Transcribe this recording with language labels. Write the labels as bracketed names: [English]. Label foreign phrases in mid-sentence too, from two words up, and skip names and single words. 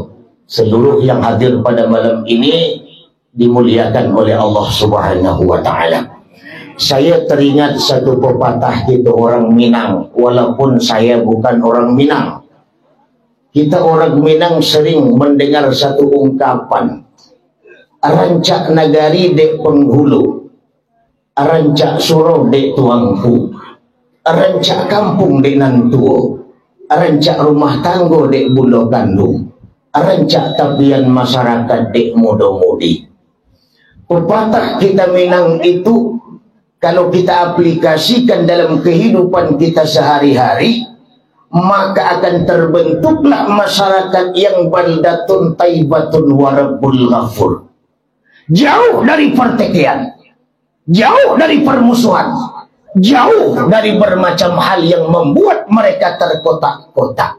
[Indonesian] Seluruh yang hadir pada malam ini dimuliakan oleh Allah [Arabic] سبحانه و تعالى. [Indonesian] Saya teringat satu pepatah kita orang Minang, walaupun saya bukan orang Minang. Kita orang Minang sering mendengar satu ungkapan, [Minangkabau] rancak nagari dek penghulu, rancak suruh dek tuangku, rancak kampung dek nantuo, rancak rumah tanggo dek bulo kandung, rancak tabian masyarakat dek muda-mudi. [Indonesian] Pepatah kita Minang itu kalau kita aplikasikan dalam kehidupan kita sehari-hari, maka akan terbentuklah masyarakat yang [Arabic] بلدة طيبة ورب غفور. [Indonesian] Jauh dari pertikaian, jauh dari permusuhan, jauh dari bermacam hal yang membuat mereka terkotak-kotak.